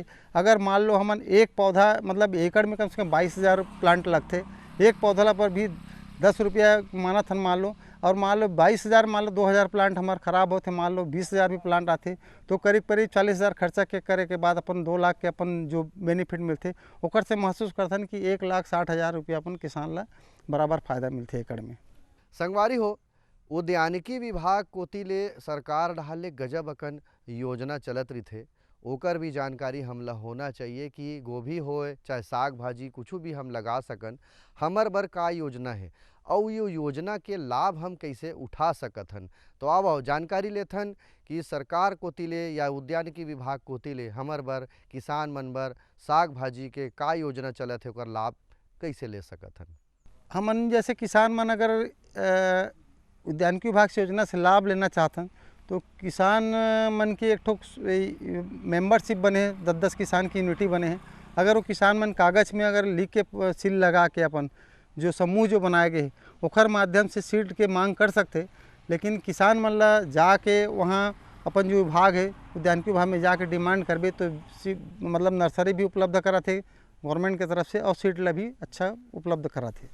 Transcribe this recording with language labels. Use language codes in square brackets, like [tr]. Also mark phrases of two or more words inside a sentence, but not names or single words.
[hne] अगर मान लो हमन एक पौधा मतलब एकड़ में कम से कम 22,000 प्लांट लगते, एक पौधा पर भी 10 रुपया माना था मान लो, और मान लो 22,000 मान लो 2,000 प्लांट हमारे ख़राब होते, मान लो 20,000 भी प्लांट आते, तो करीब करीब 40,000 खर्चा के करे के बाद अपन 2 लाख के अपन जो बेनिफिट मिलते ओकर से महसूस करथन कि 1,60,000 रुपया अपन किसान ला बराबर फायदा मिलते एकड़ में। संगवारी हो, उद्यानिकी विभाग कोती ले सरकार डाले गजब अकन योजना चलत रही थे, ओकर भी जानकारी हमला होना चाहिए कि गोभी होए चाहे साग भाजी कुछ भी हम लगा सकन, हमर बर का योजना है और ये योजना के लाभ हम कैसे उठा सकत हन। तो आओ जानकारी लेथन कि सरकार कोती ले या उद्यानिकी विभाग कोती ले हमर बर किसान मन बर साग भाजी के का योजना चलत है, ओकर लाभ कैसे ले सकत हन। हमन जैसे किसान मन अगर उद्यानिकी विभाग से योजना से लाभ लेना चाहते हैं तो किसान मन की एक ठोक मेंबरशिप बने, 10-10 किसान की यूनिटी बने हैं। अगर वो किसान मन कागज़ में अगर लिख के सील लगा के अपन जो समूह जो बनाए गए ओखर माध्यम से सीड के मांग कर सकते, लेकिन किसान मन ला जाके वहाँ अपन जो विभाग है उद्यानिकी विभाग में जाके डिमांड करबे तो मतलब नर्सरी भी उपलब्ध कराते गवर्नमेंट की तरफ से और सीड ला भी अच्छा उपलब्ध कराते।